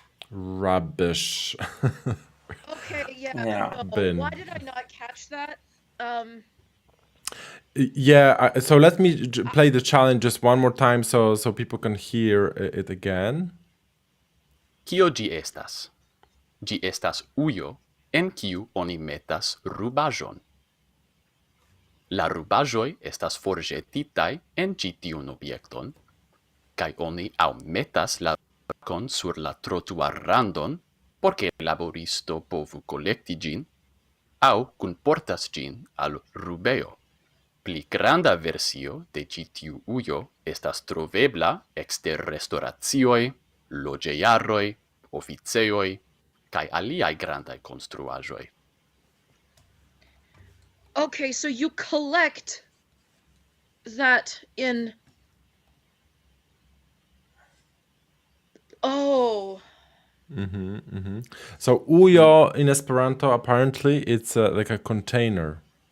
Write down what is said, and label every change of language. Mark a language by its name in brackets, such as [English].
[English] Rubbish. Okay, yeah. Yeah. No. Bin. Why did I not catch that? Yeah, so let me play the challenge just one more time so people can hear it again. [Esperanto] Kio ĝi estas? Ĝi estas ujo en kiu oni metas rubaĵon. La rubaĵoj estas forĵetitaj en ĉi tiun objekton, kaj oni aŭ metas la rubaĵon sur la trotuarrandon, por ke laboristo povu kolekti ĝin, aŭ kunportas ĝin al rubejo. Pli granda versio de ĉi tiu ujo estas trovebla ekster restoracioj, loĝejaroj, oficejoj kaj aliaj grandaj konstruaĵoj. [English] Okay, so you collect that in... Oh. So ujo in Esperanto, apparently it's like a container.